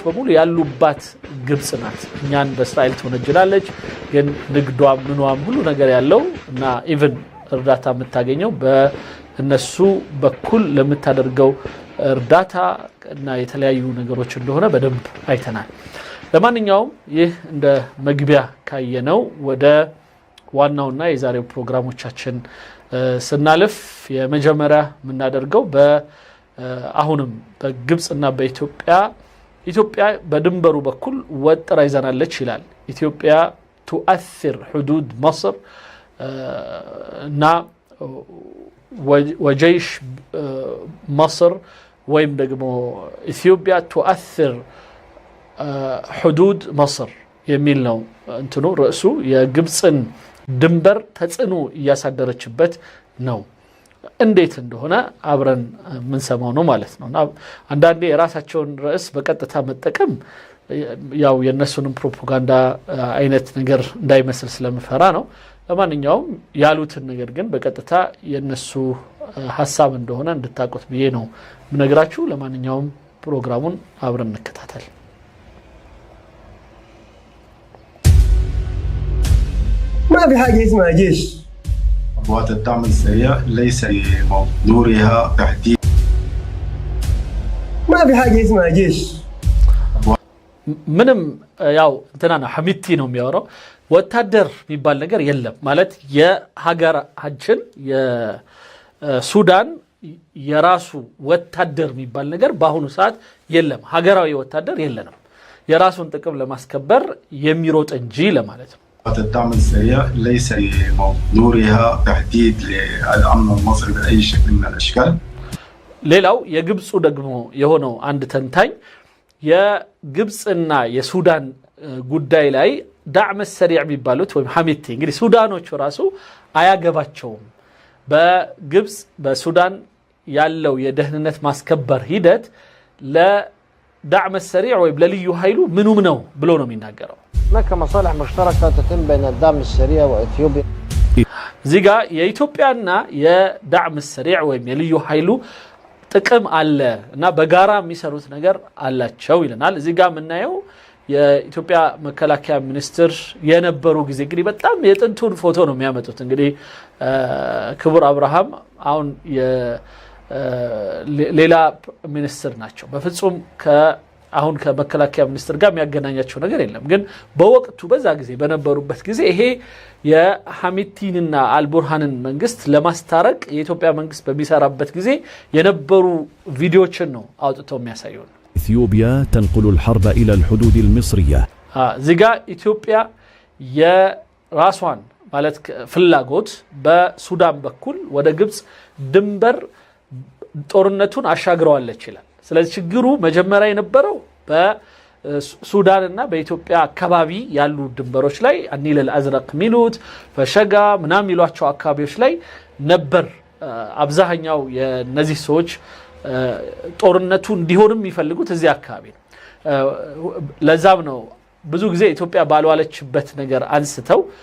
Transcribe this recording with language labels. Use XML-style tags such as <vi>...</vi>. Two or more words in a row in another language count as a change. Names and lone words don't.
<am>በሙሉ ያሉባት ግብጽ ናት። እኛን በእስራኤል ትወነጅላለች፣ ግን ንግዷም ምኗም ሁሉ ነገር ያለው እና ኢቭን እርዳታ የምታገኘው በእነሱ በኩል ለምታደርገው እርዳታ እና የተለያዩ ነገሮች እንደሆነ በደንብ አይተናል። ለማንኛውም ይህ እንደ መግቢያ ካየነው ወደ ዋናውና የዛሬው ፕሮግራሞቻችን ስናልፍ የመጀመሪያ የምናደርገው አሁንም በግብጽና በኢትዮጵያ በድንበሩ በኩል ወጥራ ይዘናለች ይላል። ኢትዮጵያ</am> <ar>تؤثر حدود مصر</ar> <am>እና</am> <ar>وجيش مصر</ar> <am>ወይም ደግሞ ኢትዮጵያ تؤثر</am> <ar>حدود مصر</ar> <am>የሚል ነው እንትኑ ርዕሱ። የግብጽን ድንበር ተጽዕኖ እያሳደረችበት ነው። እንዴት እንደሆነ አብረን የምንሰማው ነው ማለት ነው። አንዳንዴ የራሳቸውን ርዕስ በቀጥታ መጠቀም ያው የነሱንም ፕሮፓጋንዳ አይነት ነገር እንዳይመስል ስለምፈራ ነው። ለማንኛውም ያሉትን ነገር ግን በቀጥታ የነሱ ሐሳብ እንደሆነ እንድታውቁት ብዬ ነው ምነግራችሁ። ለማንኛውም ፕሮግራሙን አብረን እንከታተል።</am> <ar>ما في حاجة اسمها جيش. قوات الدعم السريع ليس بمقدورها تحديد. ما في حاجة اسمها جيش.</ar> <am>ምንም ያው እንትና ነው ሐሚቲ ነው የሚያወራው ወታደር የሚባል ነገር የለም ማለት የሀገራችን የሱዳን የራሱ ወታደር የሚባል ነገር በአሁኑ ሰዓት የለም ሀገራዊ ወታደር የለንም የራሱን ጥቅም ለማስከበር የሚሮጥ እንጂ ለማለት ነው</am> <ar>الدعم السريع ليس بمقدورها تهديد للأمن المصري بأي شكل من الأشكال</ar> <am>ሌላው የግብፁ ደግሞ የሆነው አንድ ተንታኝ የግብፅና የሱዳን ጉዳይ ላይ ዳዕም ሰሪዕ የሚባሉት ወይም ሐሚቲ እንግዲህ ሱዳኖቹ ራሱ አያገባቸውም በግብፅ በሱዳን ያለው የደህንነት ማስከበር ሂደት ለዳዕም ሰሪዕ ወይም ለልዩ ኃይሉ ምኑም ነው ብሎ ነው የሚናገረው</am> <ar>هناك مصالح مشتركة تتم بين الدعم السريع وإثيوبيا</ar> <am>እዚህ ጋር የኢትዮጵያና የዳዕም ሰሪዕ ወይም የልዩ ኃይሉ ጥቅም አለ እና በጋራ የሚሰሩት ነገር አላቸው ይለናል እዚህ ጋር የምናየው የኢትዮጵያ መከላከያ ሚኒስትር የነበሩ ጊዜ እንግዲህ በጣም የጥንቱን ፎቶ ነው የሚያመጡት እንግዲህ ክቡር አብርሃም አሁን ሌላ ሚኒስትር ናቸው በፍጹም አሁን ከመከላከያ ሚኒስትር ጋር የሚያገናኛቸው ነገር የለም ግን በወቅቱ በዛ ጊዜ በነበሩበት ጊዜ ይሄ የሐሚቲንና አልቡርሃንን መንግስት ለማስታረቅ የኢትዮጵያ መንግስት በሚሰራበት ጊዜ የነበሩ ቪዲዮችን ነው አውጥተው የሚያሳዩን</am> <ar>إثيوبيا تنقل الحرب إلى الحدود المصرية زيغا إثيوبيا</ar> <am>የራሷን ማለት ፍላጎት በሱዳን በኩል ወደ ግብጽ ድንበር ጦርነቱን አሻግረዋለች ይላል ስለዚህ ችግሩ መጀመሪያ የነበረው በሱዳንና በኢትዮጵያ አካባቢ ያሉ ድንበሮች ላይ አኒል አልአዝረቅ ሚሉት ፈሸጋ ምናም ይሏቸው አካባቢዎች ላይ ነበር አብዛኛው የነዚህ ሰዎች ጦርነቱ እንዲሆንም ይፈልጉት እዚህ አካባቢ ነው ለዛም ነው ብዙ ጊዜ ኢትዮጵያ ባልዋለችበት ነገር አንስተው</am>